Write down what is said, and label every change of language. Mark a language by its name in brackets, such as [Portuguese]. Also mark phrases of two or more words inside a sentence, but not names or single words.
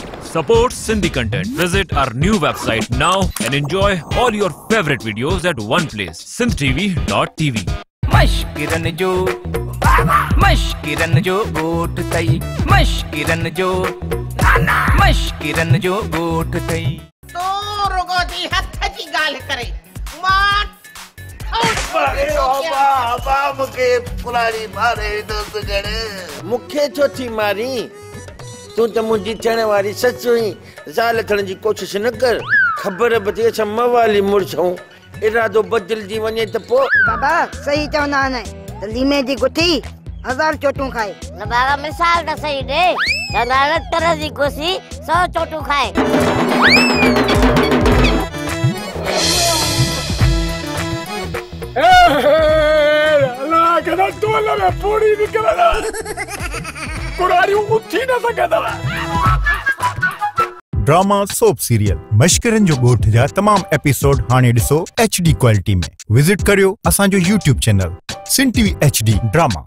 [English] Support Sindhi content. Visit our new website now and enjoy all your favorite videos at one place. sindhtv.tv. [Sindhi] मश्किरन जो गोट तई मश्किरन जो गोट तई तो रुगो जी हथ जी गाल करे मां बाबा मुखे पुरानी मारे दोस्त गणे मुखे छो थी मारी तू त मुंहिंजी थियण वारी सच हुई ज़ाल थियण जी कोशिश न कर ख़बर बि असां मवाली मुड़सूं इरादो बदिलजी वञे त पोइ बाबा सही चवंदा आहिनि त लीमे जी गुथी 1000 चोटूं खाए न बाबा मिसाल त सही ॾे चवंदा आहिनि तर जी कोसी 100 चोटूं खाए अल्लाह कदा तोल में पूरी निकलना कुरारी उठी न सकदा ड्रामा सोप सीरियल मश्किरन जो गोठ जा तमाम एपिसोड हाने ॾिसो [English] HD quality [Sindhi] में विजिट करियो असांजो YouTube चैनल Sin TV HD ड्रामा।